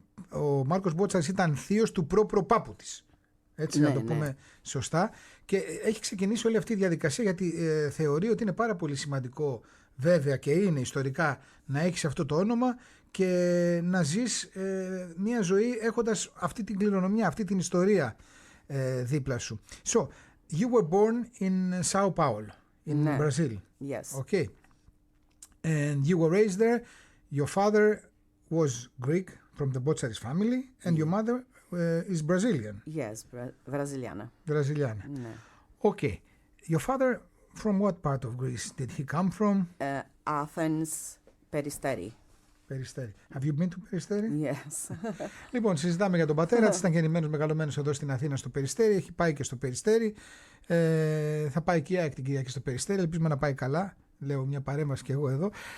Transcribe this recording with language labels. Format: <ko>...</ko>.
<el>ο Μάρκος Μπότσαρης ήταν θείος του προπάπου της. Έτσι, να το πούμε σωστά. Και έχει ξεκινήσει όλη αυτή η διαδικασία γιατί θεωρεί ότι είναι πάρα πολύ σημαντικό, βέβαια και είναι ιστορικά, να έχεις αυτό το όνομα και να ζεις μια ζωή έχοντας αυτή την κληρονομιά, αυτή την ιστορία δίπλα σου.</el> <en>So, you were born in Sao Paulo, in Brazil. Yes. Okay. And you were raised there. Your father was Greek from the Botsaris family and your mother is Brazilian. Yes, Brasiliana. Braziliana.</en> <el>Ναι.</el> <en>Okay. Your father, from what part of Greece did he come from? Athens, Peristeri.</en> <el>Περιστέρι.</el> <en>Have you been to Περιστέρι? Yes.</en> <el>Λοιπόν, συζητάμε για τον πατέρα της. Ήταν γεννημένος, μεγαλωμένος εδώ στην Αθήνα στο Περιστέρι. Έχει πάει και στο Περιστέρι. Θα πάει και η ΑΕΚ την Κυριακή στο Περιστέρι. Ελπίζουμε να πάει καλά. Λέω μια παρέμβαση και εγώ εδώ.</el>